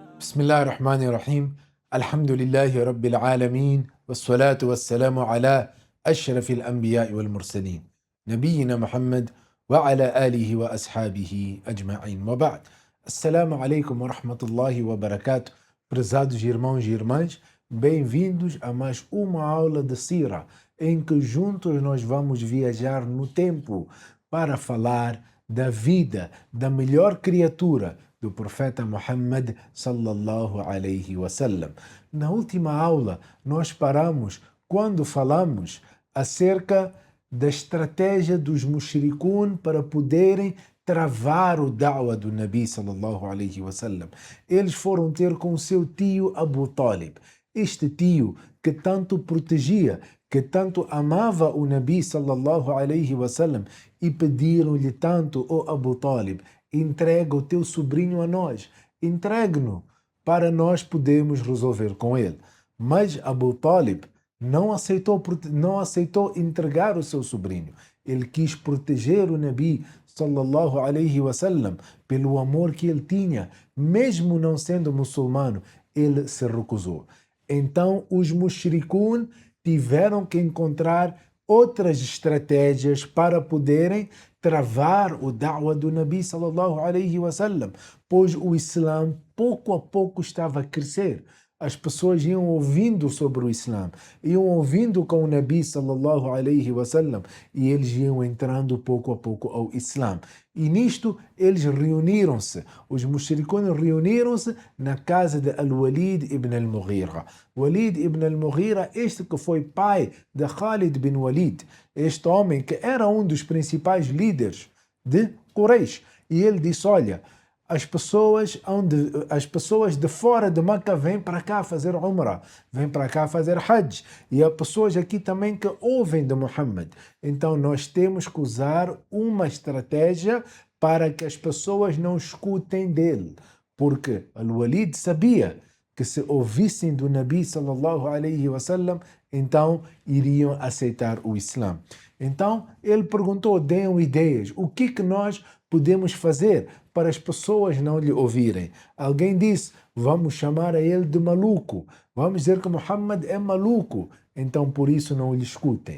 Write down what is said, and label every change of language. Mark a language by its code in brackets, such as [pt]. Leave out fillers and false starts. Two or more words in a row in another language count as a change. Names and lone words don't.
[ar] بسم الله الرحمن الرحيم الحمد لله رب العالمين والصلاة والسلام على أشرف الأنبياء والمرسلين نبينا محمد وعلى آله وأصحابه أجمعين وبعد. السلام عليكم ورحمة الله وبركاته. [pt] Prezados irmãos e irmãs, bem-vindos a mais uma aula de Sira, em que juntos nós vamos viajar no tempo para falar da vida da melhor criatura do profeta Muhammad [ar] صلى الله عليه وسلم. [pt] Na última aula, nós paramos quando falamos acerca da estratégia dos mushrikun para poderem travar o da'wah do [ar] النبي صلى الله عليه وسلم. [pt] Eles foram ter com seu tio Abu Talib, este tio que tanto protegia, que tanto amava o [ar] النبي صلى الله عليه وسلم, [pt] e pediram-lhe tanto: ó Abu Talib, entrega o teu sobrinho a nós, entregue-no para nós podermos resolver com ele. Mas Abu Talib não aceitou entregar o seu sobrinho. Ele quis proteger o [ar] النبي صلى الله عليه وسلم [pt] pelo amor que ele tinha, mesmo não sendo muçulmano, ele se recusou. Então os mushrikun tiveram que encontrar outras estratégias para poderem travar o da'wah do [ar] النبي صلى الله عليه وسلم, [pt] pois o Islã pouco a pouco estava a crescer. As pessoas iam ouvindo sobre o Islã, iam ouvindo com o [ar] النبي صلى الله عليه وسلم, [pt] e eles iam entrando pouco a pouco ao Islã. E nisto eles reuniram-se, os mushrikun reuniram-se na casa de Al-Walid ibn al-Mughira. Walid ibn al-Mughira, este que foi pai de Khalid bin Walid, este homem que era um dos principais líderes de Quraysh. E ele disse: olha, as pessoas de fora de Meca vêm para cá fazer Umrah, vêm para cá fazer Hajj, e há pessoas aqui também que ouvem de Muhammad. Então nós temos que usar uma estratégia para que as pessoas não escutem dele, porque Al-Walid sabia que se ouvissem do [ar] النبي صلى الله عليه وسلم, [pt] então iriam aceitar o Islã. Então ele perguntou: deem ideias, o que nós podemos fazer para as pessoas não lhe ouvirem? Alguém disse: vamos chamar a ele de maluco, vamos dizer que Muhammad é maluco, então por isso não lhe escutem.